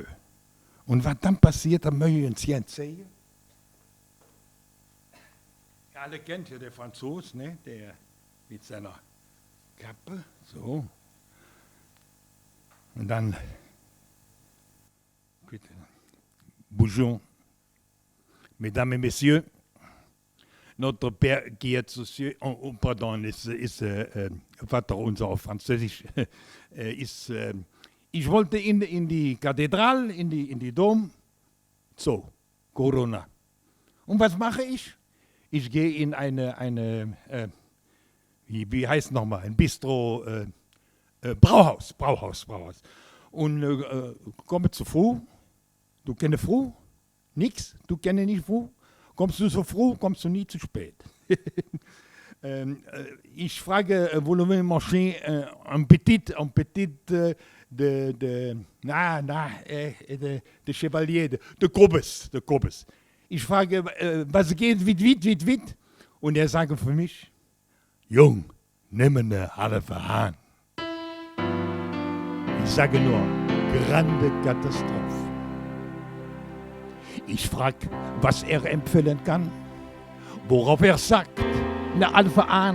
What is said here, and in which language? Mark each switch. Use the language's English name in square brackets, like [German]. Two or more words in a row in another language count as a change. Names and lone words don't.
[German] Und was dann passiert, da möchte ich uns jetzt sehen. Ja, alle kennt ja den Franzos, ne? Der mit seiner Kappe, so. Und dann, bitte, [French] Bonjour, Mesdames et Messieurs, notre Père qui est aux cieux, pardon, [German] ist Vater unser auf Französisch, ich wollte in die Kathedrale, in die Dom, so, Corona. Und was mache ich? Ich gehe in eine wie heißt nochmal, ein Bistro, Brauhaus. Und komme zu früh. Du kennst früh? Nix? Du kennst nicht früh? Kommst du so früh, kommst du nie zu spät. Ich frage, [French] voulez-vous manger un petit de Chevalier, de Kobes. [German] Ich frage, was geht, wit? Und er sagt für mich, Jung, nimm eine halbe Hahn. Ich sage nur, grande Katastrophe. Ich frage, was er empfehlen kann, worauf er sagt, eine halbe Hahn.